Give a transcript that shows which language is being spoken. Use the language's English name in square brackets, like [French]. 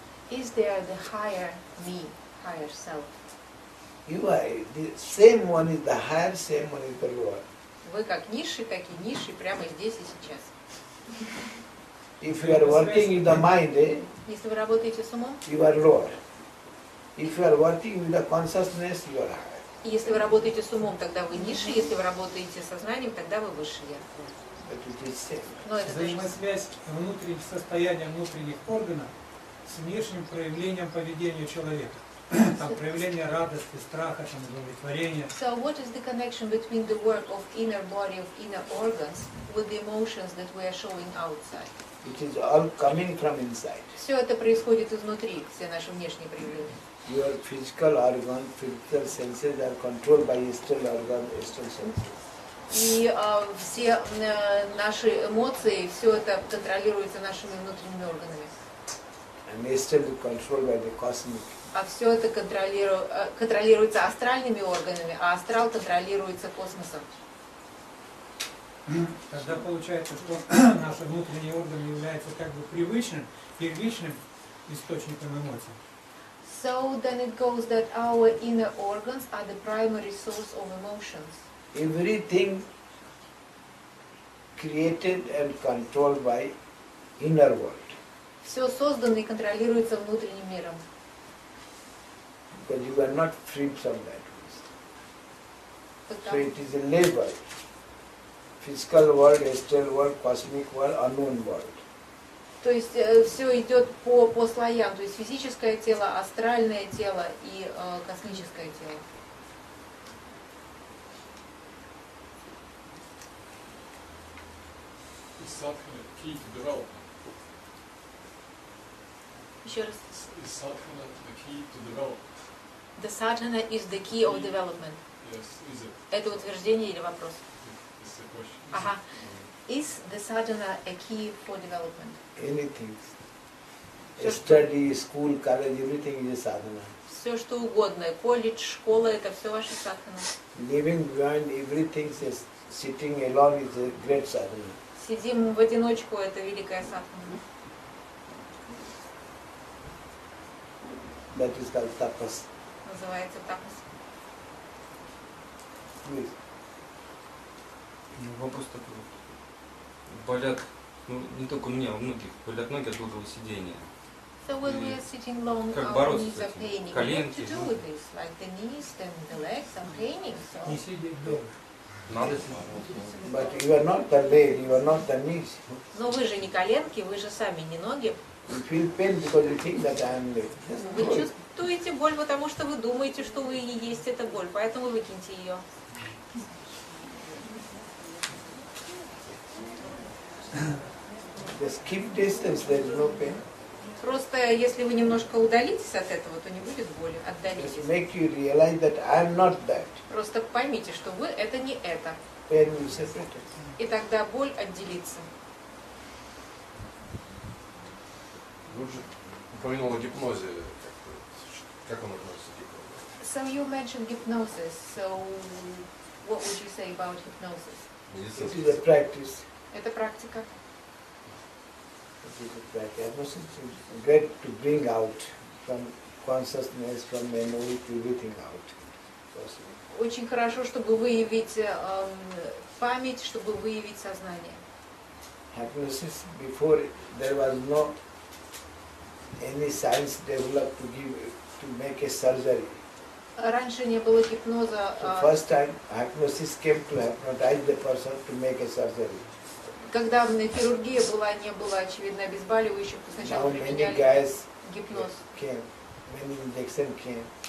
[English] Is there the higher me, higher self? You are the same one is the higher, same one is the lower. [Russian] Вы как низший, так и низший прямо здесь и сейчас. [English] If you are working with the mind, [Russian] Если вы работаете с умом, [English] you are lower. If you are working with the consciousness, you are higher. [Russian] и если вы работаете с умом, тогда вы низший, если вы работаете с сознанием, тогда вы выше я. [English] But it is same. [Russian] Но это то же самое. Взаимосвязь внутренних состояния внутренних органов с внешним проявлением поведения человека. Там проявление радости, страха, там, удовлетворения. [English] So what is the connection between the work of inner body, of inner organs, with the emotions that we are showing outside? It is all coming from inside. [Russian] Все это происходит изнутри, все наши внешние проявления. [English] Your physical organ, physical senses are controlled by astral organ, astral senses. [Russian] И все наши эмоции, все это контролируется нашими внутренними органами. [English] And astral is controlled by the cosmic. [Russian] А все это контролируется астральными органами, а астрал контролируется космосом. Тогда получается, что наши внутренние органы являются как бы привычным, первичным источником эмоций. [English] So then it goes that our inner organs are the primary source of emotions. Everything created and controlled by inner world. [Russian] Все создано и контролируется внутренним миром. [English] Because you are not free from that. So [Russian] Потому, [English] it is a labor. Physical world, astral world, cosmic world, unknown world. [Russian] то есть все идет по слоям, то есть физическое тело, астральное тело и космическое тело. [English] Is sadhana key to development? [Russian] Еще раз. [English] Is sadhana the key to development? The sadhana is the key of development. Yes, is it? [Russian] Это утверждение или вопрос? [English] It's a question. [Russian] Ага. [English] Is the sadhana a key for development? Anything. Study, school, college, everything is a sadhana. [Russian] Все что угодно. Колледж, школа, это все ваша садхана. [English] Living behind everything, is sitting alone is a great sadhana. [Russian] Сидим в одиночку, это великая садхана. [English] That is called tapas. [Russian] Называется тапас. [English] Please. [Russian] Вопрос такой. Болят, ну не только у меня, у многих, болят ноги от долгого сидения. [English] So when we are sitting long, [Russian] Как [English] our [Russian] бороться [English] knees [Russian] с [English] are [Russian] этим? [English] paining. What to [Russian] Коленки. [English] do with this? Like the knees and the legs are paining. So. [Russian] Не сидеть долго. Надо. [English] But you are not the leg, you are not the knees. [Russian] Но вы же не коленки, вы же сами не ноги. [English] You feel pain because you think that I am leg. [Russian] Вы чувствуете боль, потому что вы думаете, что вы и есть эта боль, поэтому выкиньте ее. [English] Just keep distance, there is no pain. [Russian] Просто если вы немножко удалитесь от этого, то не будет боли. [English] Just [Russian] Отдалитесь. [English] make you realize that I am not that. [Russian] Просто поймите, что вы это не это. [English] Pain will separate it. [Russian] И тогда боль отделится. Вы же упомянул о гипнозе. Как он относится к гипнозу? [English] So you mentioned hypnosis. So what would you say about hypnosis? It is a practice. [Russian] Это практика. [English] It is a practice. Hypnosis is great to bring out from consciousness, from memory, to everything out. [Russian] Очень хорошо, чтобы выявить память, чтобы выявить сознание. [English] Hypnosis, before there was no any science developed to make a surgery. [Russian] Раньше не было гипноза. [English] So first time hypnosis came to hypnotize the person to make a surgery. [Russian] Когда хирургия была, не было очевидно обезболивающих, то сначала [English] Now many [Russian] применяли [English] guys [Russian] гипноз. [English] came, many injection came,